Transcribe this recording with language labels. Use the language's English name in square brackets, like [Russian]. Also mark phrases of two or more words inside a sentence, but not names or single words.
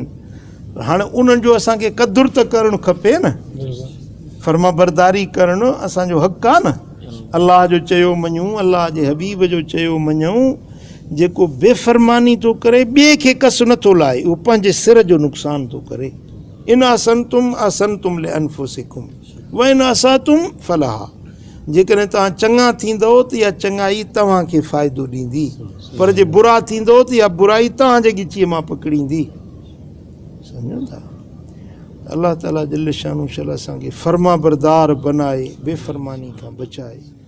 [Sindhi] हाणे उन्हनि जो असांखे क़दुरु त करणु खपे न, फर्मा बरदारी करणु असांजो हक़ु आहे न। अलाह जो चयो मञूं, अलाह जे हबीब जो चयो मञूं। जेको बेफ़रमानी थो करे, ॿिए खे कस नथो लाहे, उहो पंहिंजे सिर जो नुक़सानु थो करे। [Arabic] إن أحسنتم لأنفسكم وإن أسأتم فلها. [Sindhi] जेकॾहिं तव्हां चङा थींदव त इहा चङाई तव्हांखे फ़ाइदो ॾींदी, पर जे बुरा थींदव त इहा बुराई तव्हांजे ॻिचीअ मां पकड़ींदी। सम्झो था? अलाह ताला जल शानु शल असांखे फर्मा बरदार बनाए, बेफ़रमानी खां बचाए।